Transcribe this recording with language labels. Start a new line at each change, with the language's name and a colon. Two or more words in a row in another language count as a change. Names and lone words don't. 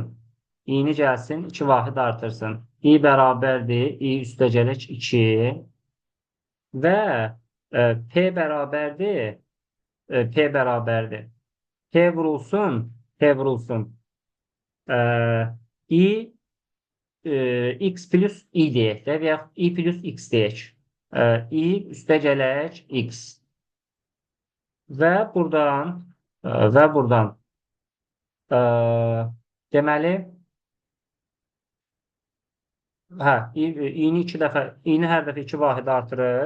Azerbaijani: I-ni gəlsin 2 vahid artırsın. I bərabərdir i üstəgələk 2 və p bərabərdir p bərabərdir. P vurulsun ə, i x plus i deyək də və yaxud i plus x deyək. I üstəgələk x və buradan ə, deməli i-ni hər dəfə 2 vahid artırır.